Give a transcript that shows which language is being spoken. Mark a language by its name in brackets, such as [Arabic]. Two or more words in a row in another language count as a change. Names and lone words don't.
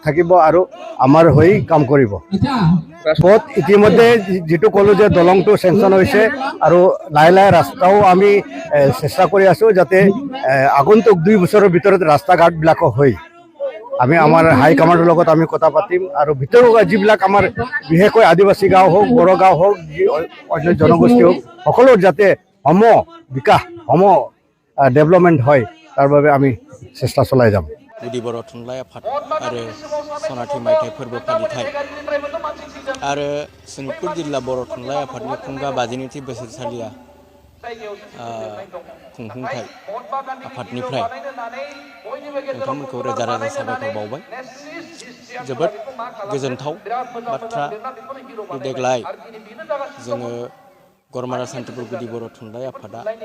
[Assamese] থাকিব আৰু আমাৰ হৈ কাম কৰিব পথ ইতিমধ্যে যেটো ক'লো যে দলংটো চেংচন হৈছে আৰু লাহে লাহে ৰাস্তাও আমি চেষ্টা কৰি আছোঁ যাতে আগন্তুক 2 বছৰৰ ভিতৰত ৰাস্তা ঘাটবিলাক হৈ আমি আমাৰ [English] high command [Assamese] লগত আমি কথা পাতিম আৰু ভিতৰুৱা যিবিলাক আমাৰ বিশেষকৈ আদিবাসী গাঁও হওক বড়ো গাঁও হওক অন্য জনগোষ্ঠী হওক সকলো যাতে বিকাশ ডেভেলপমেণ্ট হয় তাৰ বাবে আমি চেষ্টা চলাই যাম [Bodo] गुदि बर' थुनलाइ आफाद आरो सनाथि मायथाइ फोरबो फालिथाय आरो सनितपुर जिल्ला बर' थुनलाइ आफादनि खुंगा 52थि बोसोरसालिया खुंफुंथाय आफादनिफ्राय नोंथांमोनखौ रोजा रोजा साबायखर बावबाय जोबोद गोजोनथाव बाथ्रा देग्लाय जोङो गरमारा सान्तिपुर गुदि बर' थुनलाइ आफादा